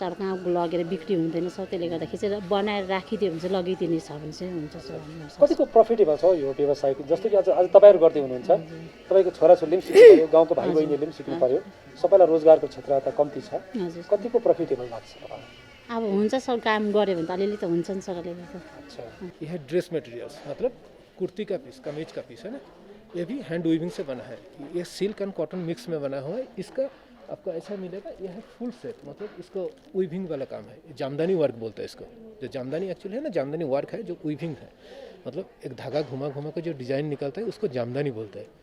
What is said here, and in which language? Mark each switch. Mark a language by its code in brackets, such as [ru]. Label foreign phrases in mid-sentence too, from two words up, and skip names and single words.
[ne] अब कहाँ लगेर बिक्री हुँदैन सर, त्यसले गर्दाखेरि चाहिँ बनाएर राखिदियो भने चाहिँ लगिदिने छ भने चाहिँ हुन्छ सर। कतिको प्रफिटेबल छ यो व्यवसाय? जस्तो कि आज तपाईँहरू गर्दै हुनुहुन्छ, तपाईँको छोराछोरीले पनि सिक्नु पऱ्यो, गाउँको भाइ बहिनीहरूले पनि सिक्नु पऱ्यो, सबैलाई रोजगारको क्षेत्र त कम्ती छ। हजुर कतिको प्रफिटेबल लाग्छ तपाईँलाई? अब हुन्छ सर, काम गऱ्यो भने त अलिअलि त हुन्छ नि सर अलिअलि त। [hi] अच्छा यह है [en] dress materials, [hi] मतलब कुर्ती का पीस, कमीज का पीस है ना, ये भी [en] hand weaving [hi] से बना है। ये [en] silk and cotton mix [hi] में बना हुआ है। इसका आपको ऐसा मिलेगा, यह है [en] full set, [hi] मतलब इसको वीविंग वाला काम है। जामदानी वर्क बोलते हैं इसको। जो जामदानी एक्चुअली है ना, जामदानी वर्क है जो वीविंग है, मतलब एक धागा घुमा घुमा कर जो डिज़ाइन निकलता है उसको जामदानी बोलते हैं।